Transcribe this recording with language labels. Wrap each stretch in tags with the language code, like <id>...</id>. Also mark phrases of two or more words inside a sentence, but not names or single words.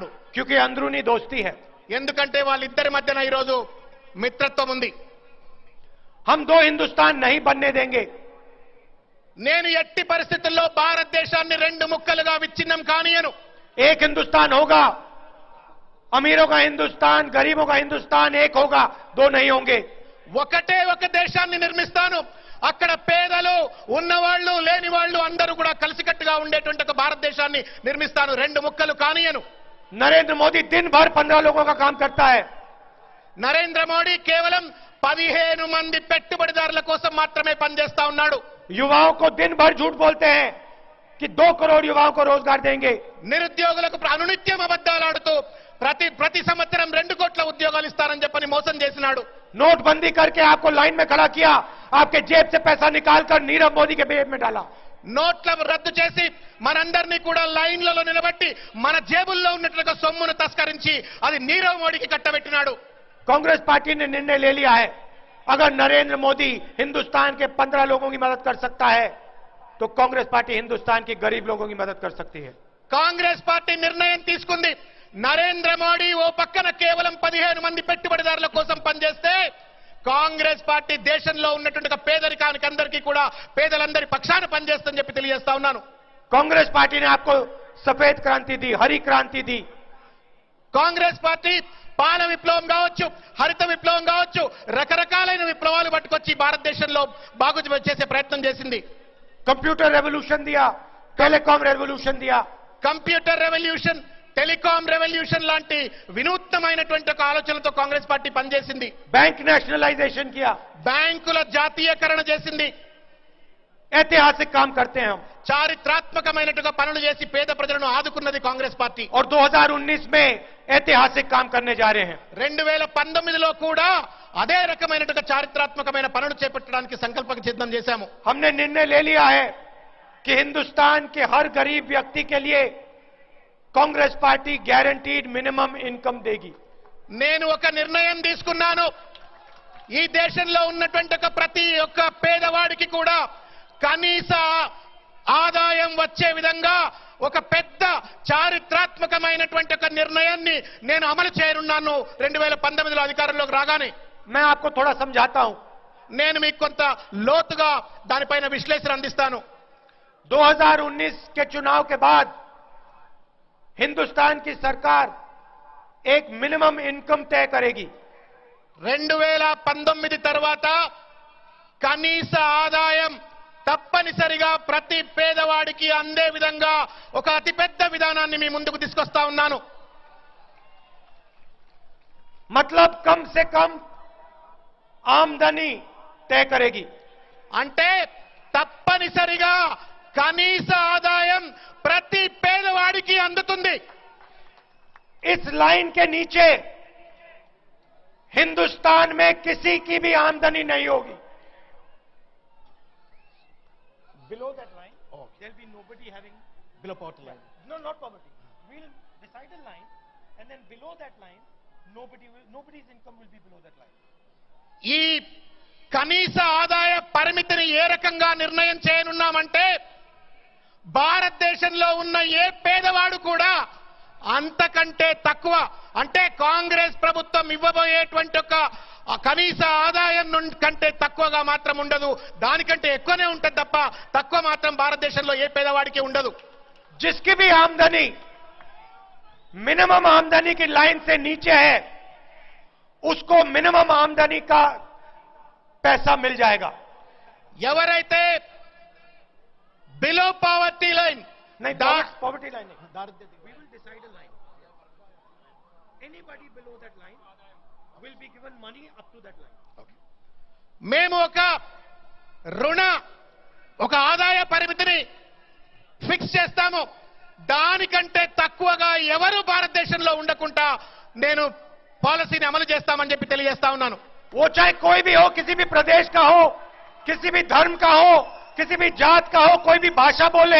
<hi>क्योंकि अंदरूनी दोस्ती है.</hi> <te>ఎందుకంటే వాళ్ళిద్దరి మధ్యన ఈరోజు మిత్రత్వం ఉంది.</te> <hi>हम दो हिंदुस्तान नहीं बनने देंगे.</hi> <te>నేను ఎట్టి పరిస్థితుల్లో భారతదేశాన్ని రెండు ముక్కలుగా విచ్ఛిన్నం కానియను.</te> <hi>एक हिंदुस्तान होगा, अमीरों का हिंदुस्तान, गरीबों का हिंदुस्तान एक होगा, दो नहीं होंगे.</hi> <te>ఒకటే ఒక దేశాన్ని నిర్మిస్తాను. అక్కడ పేదలు ఉన్నవాళ్లు లేని వాళ్ళు అందరూ కూడా కలిసికట్టుగా ఉండేటువంటి ఒక భారతదేశాన్ని నిర్మిస్తాను. రెండు ముక్కలు కానియను.</te> <hi>नरेंद्र मोदी दिन भर 15 लोगों का काम करता है.</hi> <te>నరేంద్ర మోడీ కేవలం 15 మంది పెట్టుబడిదారుల కోసం మాత్రమే పనిచేస్తా ఉన్నాడు.</te> <hi>युवाओं को दिन भर झूठ बोलते हैं कि 2 करोड़ युवाओं को रोजगार देंगे.</hi> <te>నిరుద్యోగులకు అనునిత్యం అబద్ధాలాడుతూ ప్రతి సంవత్సరం 2 కోట్ల ఉద్యోగాలు ఇస్తారని చెప్పని మోసం చేసినాడు.</te> <hi>नोटबंदी करके आपको लाइन में खड़ा किया, आपके जेब से पैसा निकालकर नीरव मोदी के जेब में डाला.</hi> <te>నోట్ల రద్దు చేసి మనందరినీ కూడా లైన్లలో నిలబెట్టి మన జేబుల్లో ఉన్నట్లుగా సొమ్మును తస్కరించి అది నీరవ్ మోడీకి కట్టబెట్టినాడు.</te> <hi>कांग्रेस पार्टी ने निर्णय ले लिया है, अगर नरेंद्र मोदी हिंदुस्तान के 15 लोगों की मदद कर सकता है तो कांग्रेस पार्टी हिंदुस्तान के गरीब लोगों की मदद कर सकती है.</hi> <te>కాంగ్రెస్ పార్టీ నిర్ణయం తీసుకుంది. నరేంద్ర మోడీ ఓ పక్కన కేవలం 15 మంది పెట్టుబడిదారుల కోసం పనిచేస్తే కాంగ్రెస్ పార్టీ దేశంలో ఉన్నటువంటి పేదరికానికి అందరికీ కూడా పేదలందరి పక్షాన పనిచేస్తుందని చెప్పి తెలియజేస్తా ఉన్నాను.</te> <hi>कांग्रेस पार्टी ने आपको सफेद क्रांति दी, हरी क्रांति दी.</hi> <te>కాంగ్రెస్ పార్టీ పాల విప్లవం కావచ్చు, హరిత విప్లవం కావచ్చు, రకరకాలైన విప్లవాలు పట్టుకొచ్చి భారతదేశంలో బాగు చేసే ప్రయత్నం చేసింది.</te> <en>computer revolution दिया, telecom revolution दिया. computer revolution, telecom revolution</en> <te>లాంటి వినూత్నమైనటువంటి ఒక ఆలోచనతో కాంగ్రెస్ పార్టీ పనిచేసింది.</te> <en>bank nationalization किया.</en> <te>బ్యాంకుల జాతీయకరణ చేసింది.</te> <hi>ऐतिहासिक काम करते हैं हम.</hi> <te>చారిత్రాత్మకమైనట్టుగా పనులు చేసి పేద ప్రజలను ఆదుకున్నది కాంగ్రెస్ పార్టీ.</te> <hi>और 2019 में ऐतिहासिक काम करने जा रहे हैं.</hi> <te>2019లో కూడా అదే రకమైనట్టుగా చారిత్రాత్మకమైన పనులు చేపట్టడానికి సంకల్పం సిద్ధం చేశాము.</te> <hi>हमने निर्णय ले लिया है कि हिंदुस्तान के हर गरीब व्यक्ति के लिए कांग्रेस पार्टी</hi> <en>guaranteed minimum income</en> <hi>देगी.</hi> <te>నేను ఒక నిర్ణయం తీసుకున్నాను. ఈ దేశంలో ఉన్నటువంటి ప్రతి ఒక్క పేదవాడికి కూడా కనీస ఆదాయం వచ్చే విధంగా ఒక పెద్ద చారిత్రాత్మకమైనటువంటి ఒక నిర్ణయాన్ని నేను అమలు చేయనున్నాను 2019లో అధికారంలోకి రాగానే.</te> <hi>मैं आपको थोड़ा समझाता हूं.</hi> <te>నేను మీకు కొంత లోతుగా దానిపైన విశ్లేషణ అందిస్తాను.</te> <hi>2019 के चुनाव के बाद हिंदुस्तान की सरकार एक</hi> <en>minimum income</en> <hi>तय करेगी.</hi> <te>2019 తర్వాత కనీస ఆదాయం తప్పనిసరిగా ప్రతి పేదవాడికి అందే విధంగా ఒక అతిపెద్ద విధానాన్ని మీ ముందుకు తీసుకొస్తా ఉన్నాను.</te> <hi>मतलब कम से कम आमदनी तय करेगी.</hi> <te>అంటే తప్పనిసరిగా కనీస ఆదాయం ప్రతి పేదవాడికి అందుతుంది.</te> <hi>इस लाइन के नीचे हिंदुस्तान में किसी की भी आमदनी नहीं होगी.</hi> <en>Below that line, there will be nobody having below poverty line. No, not poverty. We'll decide a line, and then below that line, nobody's income will be below that line.</en> <te>ఈ కనీస ఆదాయ పరిమితిని ఏ రకంగా నిర్ణయం చేయనున్నామంటే భారతదేశంలో ఉన్న ఏ పేదవాడు కూడా అంతకంటే తక్కువ, అంటే కాంగ్రెస్ ప్రభుత్వం ఇవ్వబోయేటువంటి ఒక కనీస ఆదాయం కంటే తక్కువగా మాత్రం ఉండదు. దానికంటే ఎక్కువనే ఉంటుంది తప్ప తక్కువ మాత్రం భారతదేశంలో ఏ పేదవాడికి ఉండదు.</te> <hi>जिसकी भी आमदनी मिनिमम आमदनी की लाइन से नीचे है उसको मिनिमम आमदनी का पैसा मिल जाएगा।</hi> <en>ఎవరైతే below poverty line</en> <hi>नहीं,</hi> <en>poverty line</en> <hi>नहीं,</hi> <en>we will decide a line. Anybody below that line will be given money up to that line.</en> <te>మేము ఒక ఆదాయ పరిమితిని ఫిక్స్ చేస్తాము. దానికంటే తక్కువగా ఎవరు భారతదేశంలో ఉండకుండా నేను పాలసీని అమలు చేస్తామని చెప్పి తెలియజేస్తా ఉన్నాను.</te> <hi>वो चाहे कोई भी हो, किसी भी प्रदेश का हो, किसी भी धर्म का हो, किसी भी जात का हो, कोई भी भाषा बोले,</hi>